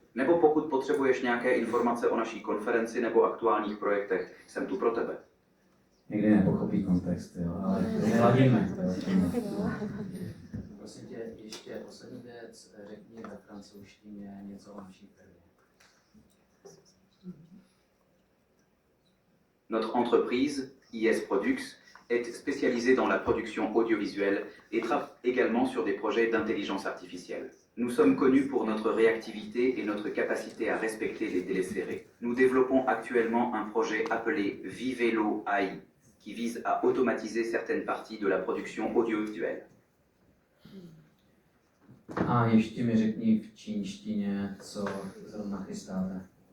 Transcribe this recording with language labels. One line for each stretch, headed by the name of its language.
Czech: Nebo pokud potřebuješ nějaké informace o naší konferenci nebo aktuálních projektech, jsem tu pro tebe. Někdy nepochopí kontext, jo, ale neladíme. Prosím tě, ještě poslední věc, řekni ve francouzštině něco o naší firmě.
French: Notre entreprise, IS Products, est spécialisée dans la production audiovisuelle et travaille également sur des projets d'intelligence artificielle. Nous sommes connus pour notre réactivité et notre capacité à respecter les délais serrés. Nous développons actuellement un projet appelé Vivelo AI, qui vise à automatiser certaines parties de la production audiovisuelle.
Czech: A ještě mi řekni v čínštině, co zrovna chystáte.